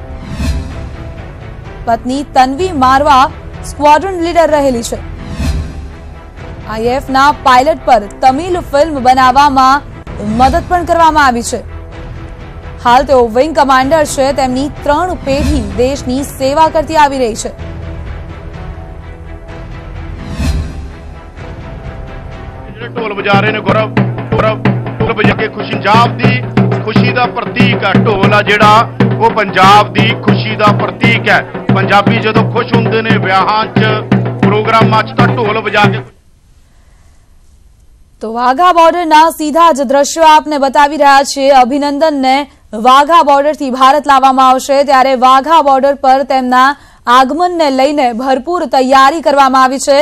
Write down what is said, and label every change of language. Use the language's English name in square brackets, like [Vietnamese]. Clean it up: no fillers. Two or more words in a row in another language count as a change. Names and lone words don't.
[Gujarati] પત્ની તન્વી મારવા સ્ક્વોડ્રન લીડર રહેલી છે। આઈએફના પાયલટ પર તમિલ ફિલ્મ બનાવવામાં મદદ પણ કરવામાં આવી છે। હાલ તેઓ વિંગ કમાન્ડર છે। તેમની 3 પેઢી દેશની સેવા કરતી આવી રહી છે। [Punjabi] ਢੋਲ ਵਜਾ ਰਹੇ ਨੇ ਗੌਰਵ ਢੋਲ ਵਜਾ ਕੇ ਪੰਜਾਬ ਦੀ ਖੁਸ਼ੀ ਦਾ ਪ੍ਰਤੀਕ ਹੈ। ਢੋਲ ਆ ਜਿਹੜਾ ਉਹ ਪੰਜਾਬ ਦੀ ਖੁਸ਼ੀ ਦਾ ਪ੍ਰਤੀਕ ਹੈ। ਪੰਜਾਬੀ ਜਦੋਂ ਖੁਸ਼ ਹੁੰਦੇ ਨੇ ਵਿਆਹਾਂ 'ਚ ਪ੍ਰੋਗਰਾਮਾਂ ਚ ਤਾਂ ਢੋਲ ਵਜਾ ਕੇ। [Gujarati] તો વાઘા બોર્ડરના સીધા જ દ્રશ્યો આપને બતાવી રહ્યા છીએ। અભિનંદનને વાઘા બોર્ડરથી ભારત લાવવામાં આવશે ત્યારે વાઘા બોર્ડર પર તેમના આગમનને લઈને ભરપૂર તૈયારી કરવામાં આવી છે।